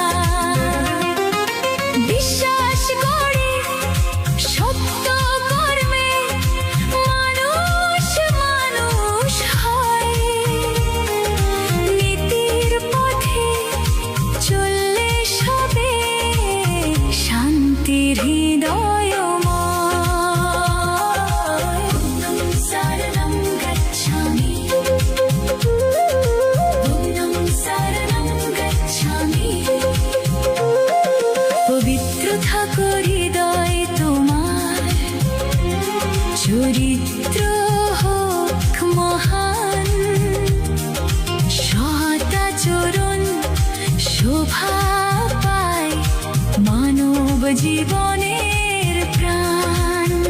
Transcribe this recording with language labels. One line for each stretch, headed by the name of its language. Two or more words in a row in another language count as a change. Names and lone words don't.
Bangla: বিশ্বাস করে সত্য কর্মে মানুষ মানুষ হয়, নীতির পথে চললে সবে শান্তির হৃদয়ময়।
Pali: বুদ্ধং শরণং গচ্ছামি, বুদ্ধং শরণং গচ্ছামি।
Bangla: পবিত্র থাকো হৃদয় তোমার, চরিত্র হোক মহান, সদাচরণ শোভা পায় মানব জীবনের প্রাণ।